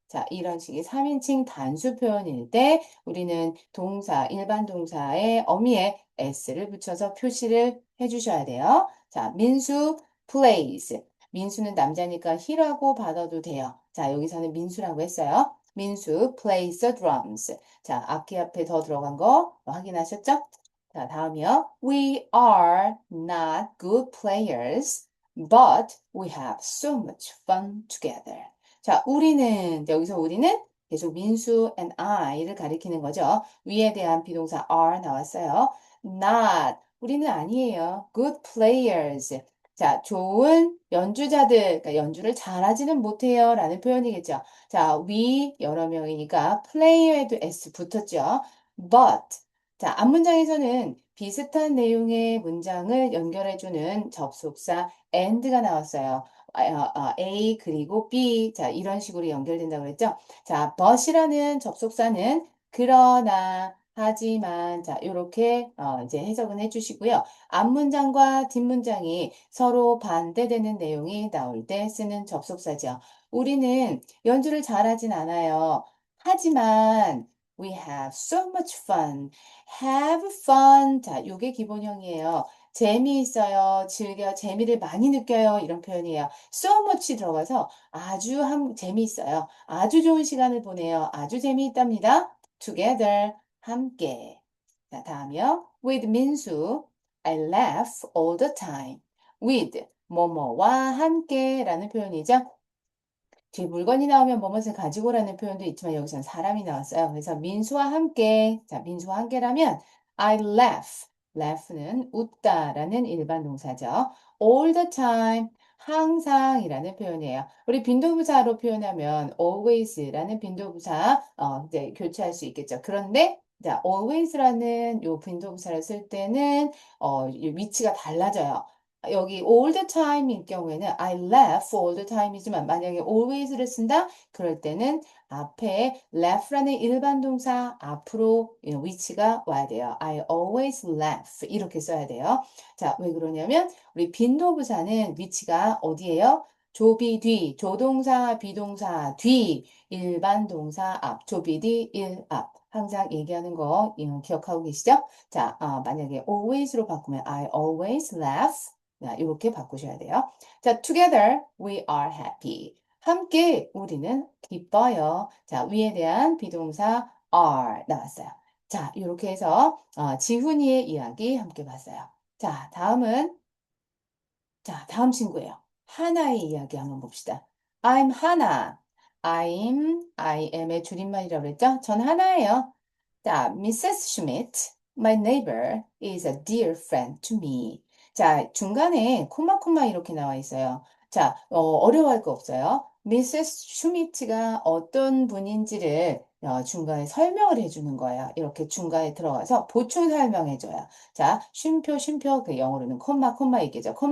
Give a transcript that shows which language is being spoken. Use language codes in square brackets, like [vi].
[ko] 자, 이런 식의 3인칭 단수 표현일 때 우리는 동사, 일반 동사의 어미에 s를 붙여서 표시를 해주셔야 돼요. [en] 자, 민수 plays. [ko] 민수는 남자니까 he라고 받아도 돼요. 자, 여기서는 민수라고 했어요. [en] 민수 plays the drums. [ko] 자, 악기 앞에 더 들어간 거 확인하셨죠? 자, 다음이요. [en] We are not good players, but we have so much fun together. [ko] 자, 우리는, 여기서 우리는 계속 민수 and I를 가리키는 거죠. 위에 대한 비동사 are 나왔어요. Not, 우리는 아니에요. [en] Good players. [ko] 자, 좋은 연주자들, 그러니까 연주를 잘하지는 못해요. 라는 표현이겠죠. 자, we, 여러 명이니까 player에도 s 붙었죠. But, 자, 앞문장에서는 비슷한 내용의 문장을 연결해주는 접속사 and가 나왔어요. A 그리고 B 자 이런 식으로 연결된다고 그랬죠. 자, but이라는 접속사는 그러나 하지만 자 이렇게 이제 해석은 해주시고요. 앞문장과 뒷문장이 서로 반대되는 내용이 나올 때 쓰는 접속사죠. 우리는 연주를 잘하진 않아요. 하지만 [en] we have so much fun. [ko] have fun. 자, 요게 기본형이에요. 재미있어요. 즐겨, 재미를 많이 느껴요. 이런 표현이에요. so much 들어가서 아주 재미있어요. 아주 좋은 시간을 보내요. 아주 재미있답니다. together, 함께. 자, 다음이요. [en] with 민수, I laugh all the time. [ko] with, 뭐뭐와 함께 라는 표현이죠. 뒤에 물건이 나오면 뭐뭇을 가지고라는 표현도 있지만 여기서는 사람이 나왔어요. 그래서 민수와 함께, 자, 민수와 함께라면 I laugh. laugh는 웃다라는 일반 동사죠. all the time, 항상이라는 표현이에요. 우리 빈도부사로 표현하면 always라는 빈도부사 이제 교체할 수 있겠죠. 그런데 자, always라는 요 빈도부사를 쓸 때는 이 위치가 달라져요. 여기 all the time일 경우에는 [en] I laugh all the time [ko] 이지만 만약에 always를 쓴다? 그럴 때는 앞에 laugh라는 일반 동사 앞으로 위치가 와야 돼요. [en] I always laugh [ko] 이렇게 써야 돼요. 자, 왜 그러냐면 우리 빈도부사는 위치가 어디예요? 조비 뒤, 조동사, 비동사 뒤, 일반 동사 앞, 조비 뒤, 일 앞. 항상 얘기하는 거 기억하고 계시죠? 자, 만약에 always로 바꾸면 [en] I always laugh [ko] 자, 이렇게 바꾸셔야 돼요. [en] 자, together we are happy. [ko] 함께 우리는 기뻐요. 자, 위에 대한 비동사 are 나왔어요. 자, 이렇게 해서 지훈이의 이야기 함께 봤어요. 자, 다음 친구예요. 하나의 이야기 한번 봅시다. [en] I'm 하나. [ko] I am의 줄임말이라고 그랬죠? 전 하나예요. 자, Mrs. [en] Schmidt, my neighbor, is a dear friend to me. [ko] 자, 중간에 콤마 이렇게 나와 있어요. 자, 어려워할 거 없어요. Mrs. Schmidt가 어떤 분인지를 중간에 설명을 해주는 거예요. 이렇게 중간에 들어가서 보충 설명해줘요. 자, 쉼표, 그 영어로는 콤마 얘기죠.